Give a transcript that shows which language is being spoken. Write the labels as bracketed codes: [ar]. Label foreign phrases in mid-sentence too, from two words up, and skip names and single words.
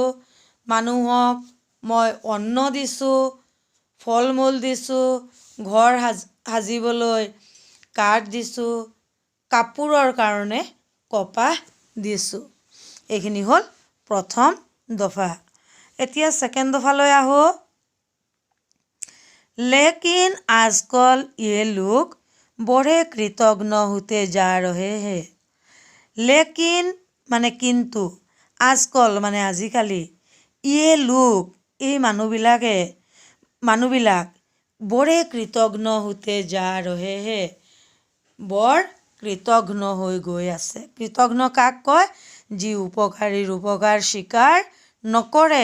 [as] মানুহক মই অন্ন দিছোঁ, ফল মূল দিছোঁ, ঘৰ সাজিবলৈ কাঠ দিছোঁ, কাপোৰৰ কাৰণে কপাহ দিছোঁ। এইখিনি হ'ল প্ৰথম দফা। এতিয়া ছেকেণ্ড দফালৈ আহোঁ। [hi] लेकिन आजकल ये लोग बड़े कृतज्ञ होते जा रहे हैं। [as] लेकिन মানে কিন্তু, আজকল মানে আজিকালি, [hi] ये लोग [as] এই মানুহবিলাক [hi] बड़े कृतज्ञ होते जा रहे हैं, [as] বৰ কৃতজ্ঞ হৈ গৈ আছে। কৃতজ্ঞ কাক কয়? যি উপকাৰীৰ উপকাৰ স্বীকাৰ নকৰে।